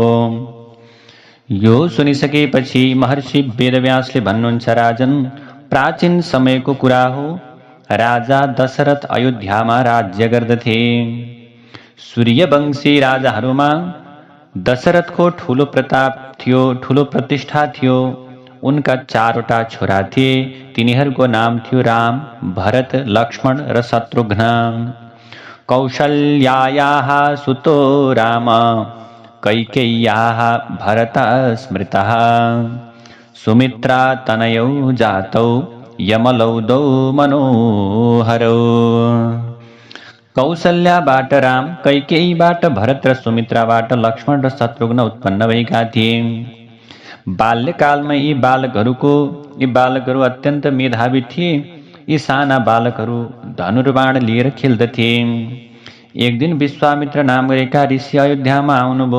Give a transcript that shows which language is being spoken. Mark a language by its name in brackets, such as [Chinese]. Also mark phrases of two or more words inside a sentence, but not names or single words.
[Nepali] यो सुनिसकेपछि महर्षि वेदव्यासले भन्नुहुन्छ, राजन, प्राचीन समयको कुरा हो। राजा दशरथ अयोध्यामा राज्य गर्दथे। सूर्यवंशी राजाहरूमा दशरथको ठूलो प्रताप थियो, ठूलो प्रतिष्ठा थियो। उनका 4वटा छोरा थिए। तिनीहरूको नाम थियो राम, भरत, लक्ष्मण र शत्रुघ्न। [Sanskrit] कौशल्यायाः सुतो राम, कैकेय्याः भरत स्मृतः। सुमित्रा तनयौ जातौ, यमलौदौ मनोहरौ। [Nepali] कौशल्याबाट राम, कैकेयीबाट भरत र सुमित्राबाट लक्ष्मण र शत्रुघ्न उत्पन्न भएका थिए। बाल्यकालमा यी बालकहरू अत्यन्त मेधावी थिए। यी साना बालकहरू धनुर्बाण लिएर खेल्दथे। एक दिन विश्वामित्र नाम गरेका ऋषि अयोध्यामा आउनुभयो।